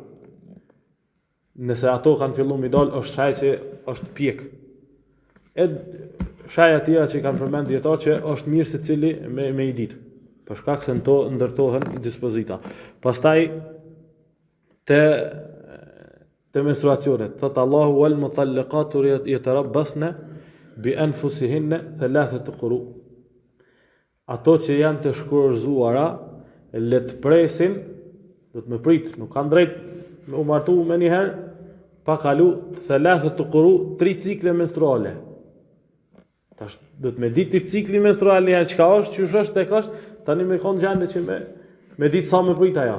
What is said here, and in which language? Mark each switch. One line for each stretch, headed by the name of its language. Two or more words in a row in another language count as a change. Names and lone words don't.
Albanian: Nëse ato kanë fillu me i dal, është shaj që është pjek. E shaja tjera që i kanë përmend dietar që është mirë secili me i ditë, për shkak se to ndërtohen dispozita. Pastaj te menstruacionet, thot Allahu
Arabic: والمطلقات يتربصن بأنفسهن ثلاثة قروء.
Albanian: Ato që janë të shkurorzuara le të presin, do të më prit, nuk kanë drejt me u martu me një herë pa kalu
Arabic: ثلاثة قروء,
Albanian: 3 cikle menstruale. Tash do të më ditë cikli menstrual një herë çka është, çush është tek është, tani më kon gjendje që me ditë sa më prit ajo.